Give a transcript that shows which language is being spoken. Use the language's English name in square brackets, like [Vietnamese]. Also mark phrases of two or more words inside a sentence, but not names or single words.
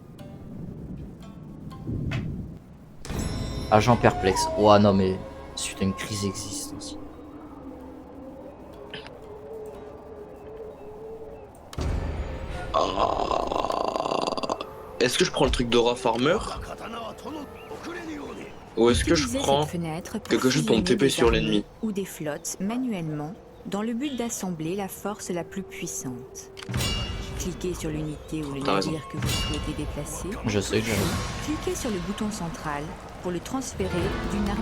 [French] Agent perplexe. Ouah non mais suite à une crise existentielle. Ah. Est-ce que je prends le truc d'Aura Farmer [Japanese] 我が刀は殿、遅れぬように。 [French] ou est-ce que je Utilisez prends cette fenêtre pour quelque chose pour me fusionner TP des sur armées l'ennemi? ou des flottes manuellement dans le but d'assembler la force la plus puissante. Cliquez sur l'unité ou le T'as raison. navire que vous souhaitez déplacer. Je sais que j'avais. Cliquez sur le bouton central pour le transférer d'une armée